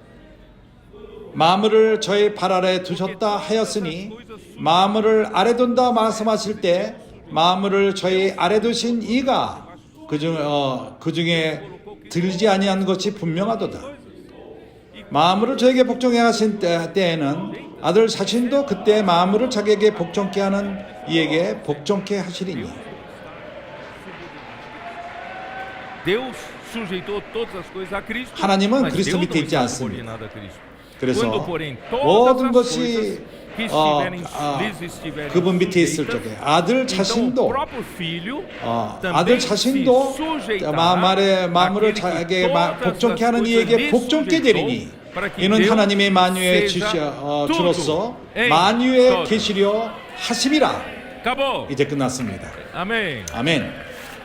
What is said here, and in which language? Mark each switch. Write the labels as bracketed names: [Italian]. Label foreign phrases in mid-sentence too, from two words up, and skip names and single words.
[Korean] 마물을 저의 발 아래 두셨다 하였으니 마물을 아래 둔다 말씀하실 때 마물을 저의 아래 두신 이가 그중에 들지 아니한 것이 분명하도다. 마물을 저에게 복종해 하신 때에는 아들 자신도 그때 만물을 자기에게 복종케 하는 이에게 복종케 하시리니. [Portuguese] Deus sujeitou todas as coisas a Cristo. [Korean] 하나님은 [Portuguese] mas [Korean] 그리스도 [Portuguese] Deus [Korean] 밑에 [Portuguese] não [Korean] 있지 [Portuguese] está [Korean] 않습니다. [Portuguese] subordinado a Cristo. [Korean] 그래서 [Portuguese] Quando, porém, todas [Korean] 모든 [Portuguese] as [Korean] 것이 [Portuguese] coisas que lhes estiverem [Korean] 그분 밑에 있을 [Portuguese] sujeitas, [Korean] 적에 아들 [Portuguese] então o [Korean] 자신도 [Portuguese] próprio filho [Korean] 아들 [Portuguese] também se [Korean] 자신도 [Portuguese] sujeitará [Korean] 마음을 [Portuguese] àquele que [Korean] 자기에게 [Portuguese] todas [Korean] 복종케 [Portuguese] as [Korean] 하는 [Portuguese] coisas [Korean] 이에게 [Portuguese] lhe [Korean] 복종케 [Portuguese] sujeitou, [Korean] 되리니 [Portuguese] para que [Korean] 이는 [Portuguese] Deus [Korean] 하나님의 만유의 [Portuguese] seja [Korean] 주로서 [Portuguese] tudo em [Korean] 만유의 [Portuguese] todos. [Korean] 계시려 하심이라. [Portuguese] Acabou. [Korean] 이제 끝났습니다. [Portuguese] Amém. [Korean] 아멘.